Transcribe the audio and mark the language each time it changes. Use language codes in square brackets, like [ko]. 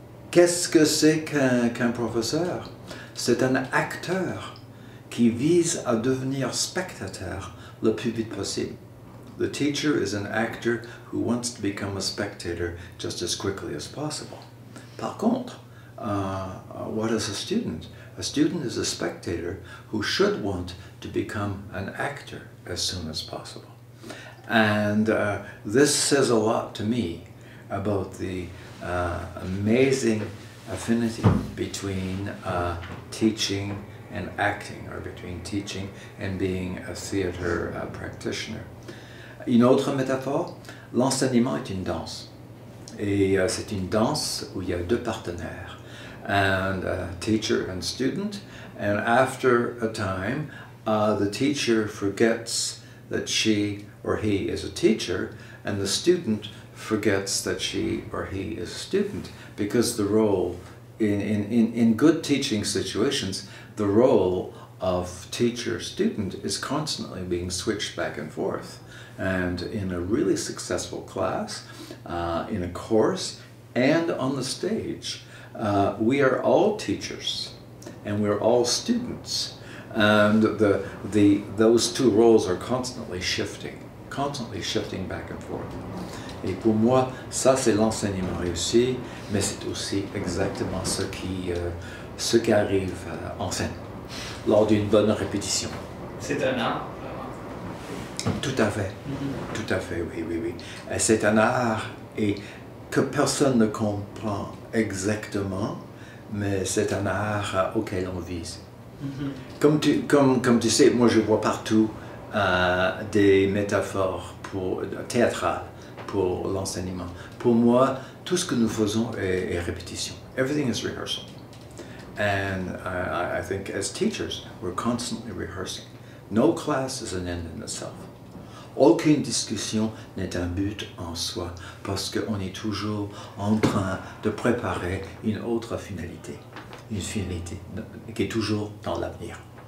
[fr] Qu'est-ce que c'est qu'un professeur? C'est un acteur qui vise à devenir spectateur le plus vite possible. [en] The teacher is an actor who wants to become a spectator just as quickly as possible. [fr] Par contre, [en] what is a student? A student is a spectator who should want to become an actor as soon as possible. And this says a lot to me about the amazing affinity between teaching and acting, or between teaching and being a theatre practitioner. [fr] Une autre métaphore, l'enseignement est une danse. Et c'est une danse où il y a deux partenaires, [en] and teacher and student. And after a time, the teacher forgets that she or he is a teacher, and the student forgets that she or he is a student, because the role, in good teaching situations, the role of teacher-student is constantly being switched back and forth. And in a really successful class, in a course, and on the stage, we are all teachers, and we're all students. And those two roles are constantly shifting back and forth. [fr] Et pour moi, ça c'est l'enseignement réussi, mais c'est aussi exactement ce qui arrive en scène, lors d'une bonne répétition. C'est un art. Tout à fait, tout à fait, oui. C'est un art et que personne ne comprend exactement, mais c'est un art auquel on vise. Comme tu sais, moi je vois partout des métaphores théâtrales pour l'enseignement. Pour moi, tout ce que nous faisons est répétition. [en] Everything is rehearsal. And I think as teachers, we're constantly rehearsing. No class is an end in itself. [fr] Aucune discussion n'est un but en soi, parce qu'on est toujours en train de préparer une autre finalité, une finalité qui est toujours dans l'avenir.